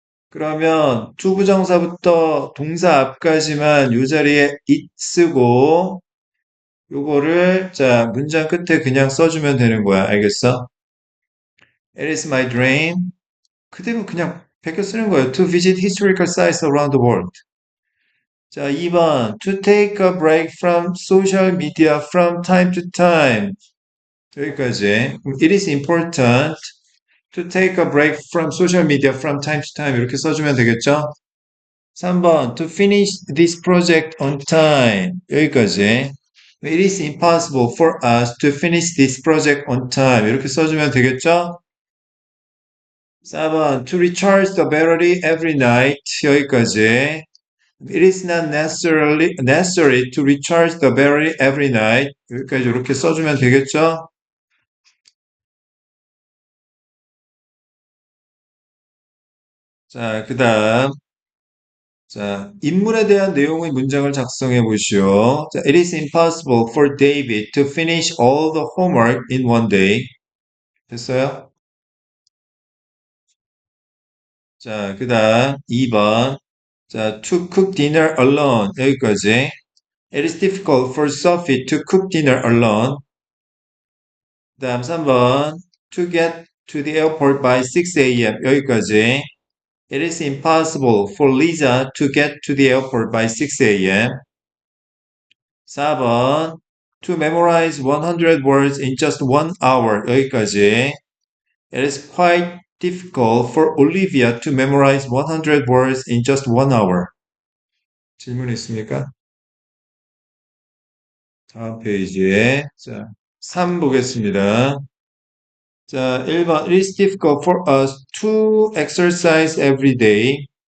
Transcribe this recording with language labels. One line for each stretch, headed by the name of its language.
Korean: 그러면 투부정사부터 동사 앞까지만 요 자리에 it 쓰고 요거를 자 문장 끝에 그냥 써주면 되는 거야. 알겠어?
English: It is my dream.
Korean: 그대로 그냥 베껴 쓰는 거예요.
English: To visit historical sites around the world.
Korean: 자, 2번.
English: To take a break from social media from time to time.
Korean: 여기까지.
English: It is important to take a break from social media from time to time.
Korean: 이렇게 써주면 되겠죠? 3번.
English: To finish this project on time.
Korean: 여기까지.
English: It is impossible for us to finish this project on time.
Korean: 이렇게 써주면 되겠죠? 4번.
English: To recharge the battery every night.
Korean: 여기까지.
English: It is not necessary to recharge the battery every night.
Korean: 여기까지 이렇게 써주면 되겠죠? 자, 그 다음. 자, 인물에 대한 내용의 문장을 작성해 보시오.
English: 자, It is impossible for David to finish all the homework in one day.
Korean: 됐어요? 자, 그 다음 2번. 자,
English: to cook dinner alone.
Korean: 여기까지.
English: It is difficult for Sophie to cook dinner alone.
Korean: 그 다음 3번.
English: To get to the airport by 6 a.m.
Korean: 여기까지.
English: It is impossible for Lisa to get to the airport by 6 a.m. 4번. To memorize 100 words in just 1 hour.
Korean: 여기까지.
English: It is quite difficult for Olivia to memorize 100 words in just 1 hour.
Korean: 질문 있습니까? 다음 페이지에 자, 3 보겠습니다. 자, 1번.
English: It is difficult for us to exercise every day.